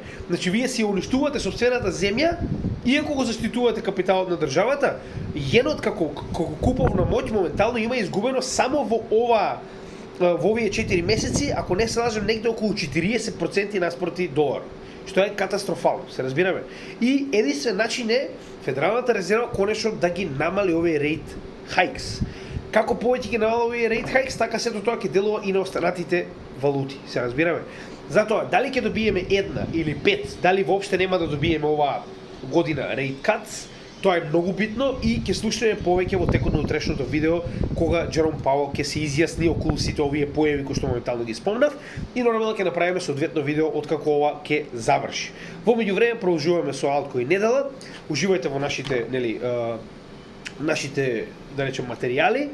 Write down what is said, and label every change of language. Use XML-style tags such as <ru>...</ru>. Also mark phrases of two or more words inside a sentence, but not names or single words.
<mk>Значи вие си уништувате собствената земја, иако го заштитувате капиталот на државата, јенот како куповна моќ моментално има изгубено само во овие 4 месеци, ако не се лажам, негде околу 40% наспроти долар, што е катастрофално, се разбираме. И единствен начин е Федералната резерва конечно да ги намали овие</mk> <en>rate hikes.</en> <mk>Како повеќе ги намали овие</mk> <en>rate hikes,</en> <mk>така сето тоа ќе делува и на останатите валути, се разбираме. Затоа, дали ќе добиеме една или пет, дали воопште нема да добиеме оваа година</mk> <en>rate cuts,</en> <mk>тоа е многу битно и ќе слушнеме повеќе во текот на утрешното видео кога Джером Пауел ќе се изјасни околу сите овие појави кои што моментално ги спомнав и нормално ќе направиме соодветно видео откако ова ќе заврши. Во меѓувреме продолжуваме со Altcoin недела. Уживајте во нашите да речем материјали.</mk>